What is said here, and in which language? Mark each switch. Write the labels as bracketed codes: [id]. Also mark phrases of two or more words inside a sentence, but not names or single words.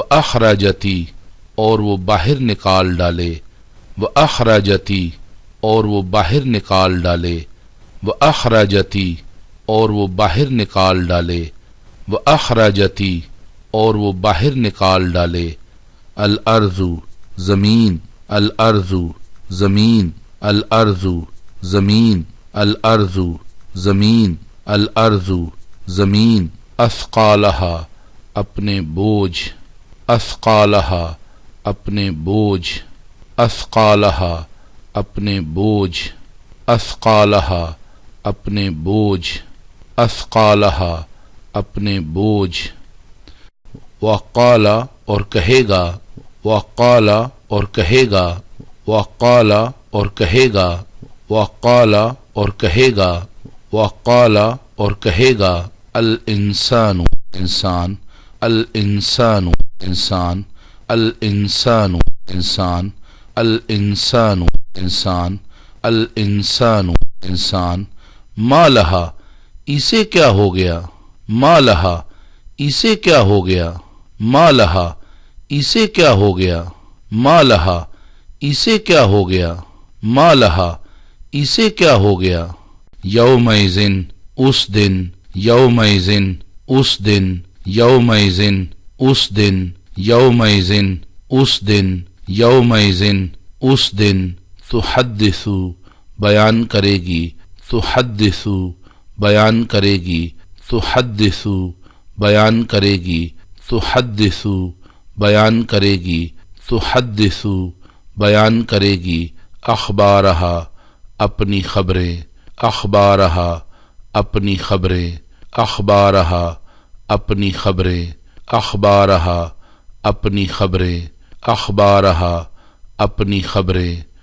[hi] अखरजती और वो बाहर निकाल डाले, [ar] وأخرجت [hi] और वो बाहर निकाल डाले, [ar] وأخرجت [hi] और वो बाहर निकाल डाले, [ar] وأخرجت [hi] और वो बाहर निकाल डाले, [ar] الأرض ज़मीन, الأرض ज़मीन, الأرض ज़मीन, الأرض [hi] ज़मीन, [ar] الأرض [hi] ज़मीन, अस्क़ालहा अपने बोझ, अस्क़ालहा अपने बोझ, अस्क़ालहा अपने बोझ, अस्क़ालहा अपने बोझ, अस्क़ालहा अपने बोझ, वक़ाला और कहेगा, वक़ाला और कहेगा, वक़ाला और कहेगा, वक़ाला और कहेगा, वक़ाला और कहेगा, [ar] الإنسان [hi] इंसान, अल इंसानु इंसान, [ar] الإنسان [hi] इंसान, [ar] الإنسان [hi] इंसान, [ar] الإنسان [hi] इंसान, [ar] ما لها [hi] इसे क्या हो गया, [ar] ما لها [hi] इसे क्या हो गया, [ar] ما لها [hi] इसे क्या हो गया, [ar] ما لها [hi] इसे क्या हो गया, [ar] ما لها [hi] इसे क्या हो गया, यौमइज़िन उस दिन, यौमइज़िन उस दिन, यौमइज़िन उस दिन, यौमइज़िन उस दिन, यौमइज़िन उस दिन, तुहद्दिसु बयान करेगी, तुहद्दिसु बयान करेगी, तुहद्दिसु बयान करेगी, तुहद्दिसु बयान करेगी, तुहद्दिसु बयान करेगी, अख़बारहा अपनी खबरें, अख़बारहा अपनी खबरें, अख़बारहा अपनी खबरें, अख़बारहा अपनी खबरें, अख़बारहा अपनी खबरें,